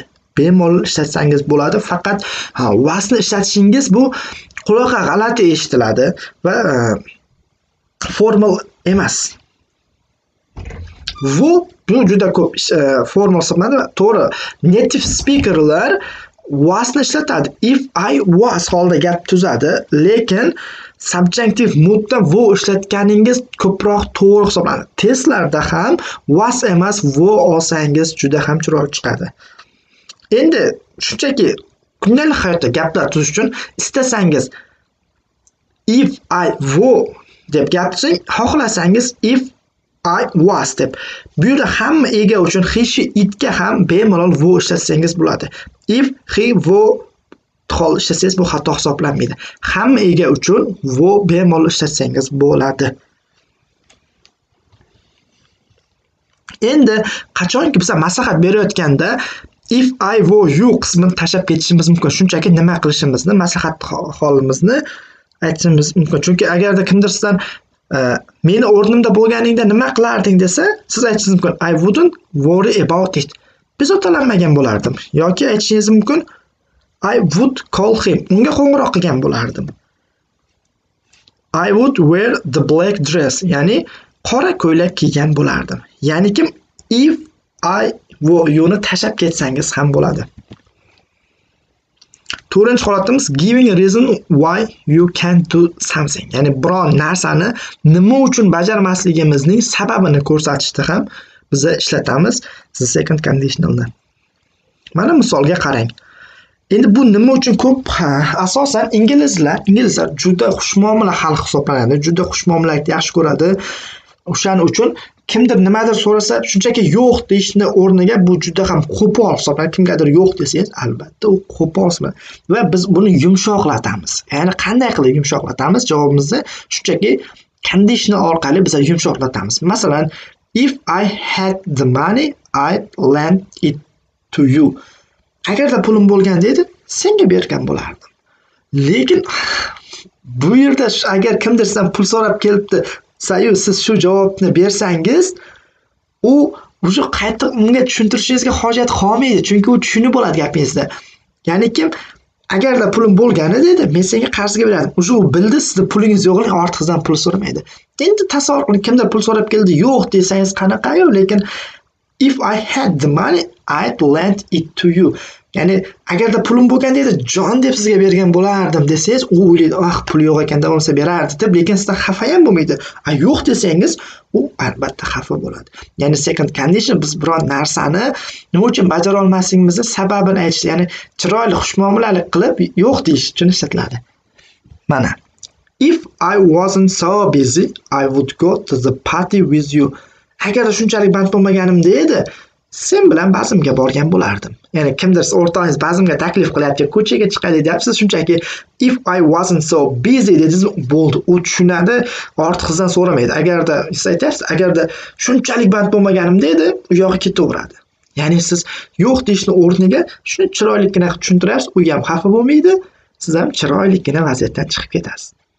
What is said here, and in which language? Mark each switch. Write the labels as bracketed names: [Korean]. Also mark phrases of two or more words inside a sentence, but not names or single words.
[Uzbek] Bemalol ishlatsangiz bo'ladi, faqat wasni ishlatishingiz bu quloqqa g'alati eshitiladi va formal emas. Bu juda ko'p formal hisoblanadi. To'g'ri, [English] native speakerlar [Uzbek] wasni ishlatadi. [English] If I was [Uzbek] holda gap tuzadi, lekin subjunctive moodda wo ishlatganingiz ko'proq to'g'ri hisoblanadi. Testlarda ham was emas wo olsangiz juda ham chiroyli chiqadi. Endi shunchaki kundalik hayotda gaplar tuzish uchun istasangiz [English] if I were [Uzbek] deb gapirsangiz, xohlasangiz [English] if I was [Uzbek] deb. Bu yerda hamma ega uchun [English] he, she, [Uzbek] itga ham bemalol were ishlatsangiz bo'ladi. [English] If he were [Uzbek] hol ishlatsangiz bu xato hisoblanmaydi. Hamma ega uchun were bemalol ishlatsangiz bo'ladi. Endi qachonki biz maslahat berayotganda [English] if I were you [Uzbek] qismini tashlab ketishimiz mumkin. Shunchaki nima qilishimizni, maslahat holimizni aytishimiz mumkin. Chunki agarda kimdir sizdan meni o'rnimda bo'lganingda nima qilarding desa, siz aytishingiz mumkin [English] I wouldn't worry about it. [Uzbek] Bezovtalanmagan bo'lardim. Yoki aytishingiz mumkin [English] I would call him. [Uzbek] Unga qo'ng'iroq qilgan bo'lardim. [English] I would wear the black dress. [Uzbek] Ya'ni qora ko'ylak kiygan bo'lardim. Ya'ni kim [English] if I were you [Uzbek] ni tashlab ketsangiz ham bo'ladi. To'rtinchi holatimiz [English] giving a reason why you can't do something. [Uzbek] Ya'ni biron narsani nima uchun bajarmasligimizning sababini ko'rsatishda ham biz ishlatamiz [English] the second conditionalni. [Uzbek] Mana misolga qarang. Endi bu nima uchun ko'p asosan inglizlar juda xushmuomala xalq hisoblanadi, juda xushmuomalani yaxshi ko'radi. O'shaning uchun kimdir nimadir so'rasa, shunchaki yo'q deyishni o'rniga bu juda ham qo'pol hisoblanadi. Kimgadir yo'q desangiz, albatta u qo'pol hisoblanadi. Va biz buni yumshoqlatamiz. Ya'ni qanday qilib yumshoqlatamiz? Javobimizni shunchaki conditional orqali biz yumshoqlatamiz. Masalan, [English] if I had the money, I'd lend it to you. [Uzbek] Agarda pulim bo'lganda edi, senga bergan bo'lardim. Lekin bu yerda agar kimdir sizdan pul so'rab kelibdi, siz shu javobni bersangiz, u o'sha qayta unga tushuntirishingizga hojat qolmaydi, chunki u tushunib bo'ladi gapingizda. Ya'ni kim agarda pulim bo'lganda dedi, men senga qarzga berardim. O'sha u bildi, sizda pulingiz yo'qligini ortiqdan pul so'ramaydi. Endi tasavvur qiling, kimdir pul so'rab keldi, yo'q desangiz qanaqa-yu, lekin [English] if I had the money, I'd lend it to you. [Uzbek] Ya'ni agarda pulim bo'lganda edi, jon deb sizga bergan bo'lardim desangiz, u o'ylaydi, pul yo'q ekanda bo'lsa berardi deb, lekin sizdan xafa ham bo'lmaydi. Yo'q desangiz, u albatta xafa bo'ladi. Ya'ni [English] second condition [Uzbek] biz biron narsani nima uchun bajara olmasligimizni sababini aytish, ya'ni chiroyli xushmuomalalik qilib yo'q deyish uchun ishlatiladi. Mana. [English] If I wasn't so busy, I would go to the party with you. [Uzbek] Agar shunchalik band bo'lmaganimda edi, sen bilan bazmga borgan bo'lardim. Ya'ni kimdir o'rtog'ingiz bazmga taklif qilyapti, ko'chaga chiqaylik deyapsiz, shunchaki [English] if I wasn't so busy [Uzbek] dedingiz, bo'ldi. U tushunadi, ortiqdan so'ramaydi. Agarda siz aytasiz, agarda shunchalik band bo'lmaganimda edi, u yoqqa ketaveradi. Ya'ni siz yo'q deyishni o'rniga shuni chiroylikgina tushuntirasiz, u ham xafa bo'lmaydi, siz ham chiroylikgina vaziyatdan chiqib ketasiz.